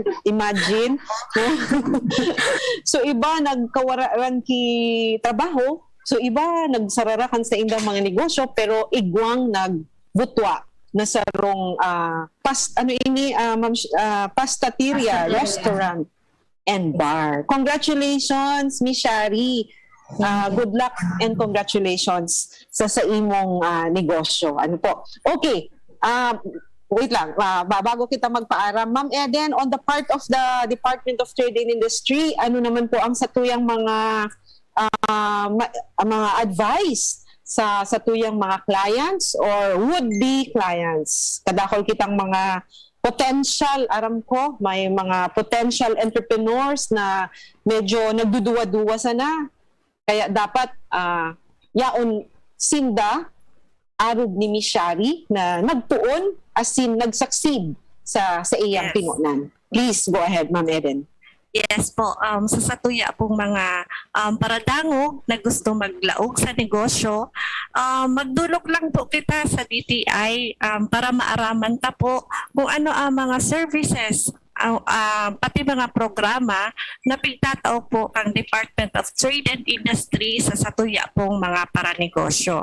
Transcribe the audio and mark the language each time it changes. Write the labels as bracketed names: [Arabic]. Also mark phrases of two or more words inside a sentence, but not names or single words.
[English] Imagine. No? [Bikol] So iba nagkawaran ki trabaho. So iba nagsararakan sa indang mga negosyo pero igwang nagbutwa na sarong pastateria, [English] restaurant and bar. Congratulations, Miss Shari. Good luck and congratulations [Bikol] sa imong negosyo. Ano po? Okay. Wait lang, bago kita magpaaram, Ma'am Eden, [English] on the part of the Department of Trade and Industry, [Bikol] ano naman po ang satuyang mga advice sa satuyang mga clients [English] or would-be clients? [Bikol] Kadakol kitang mga potential, aram ko, may mga [English] potential entrepreneurs [Bikol] na medyo nagduduwa-duwa sana. Kaya dapat yaon sinda arog ni Miss Shari na nagtuon as in nag-succeed sa iyang pinunan. [English] Please go ahead, Ma'am Eden. [Bikol] Yes po, sa satuya pong mga paradangog na gusto maglaog sa negosyo, magdulog lang po kita sa DTI para maaraman ta po kung ano ang mga services pati mga programa na pigtatao po ang Department of Trade and Industry sa satuya pong mga paranegosyo.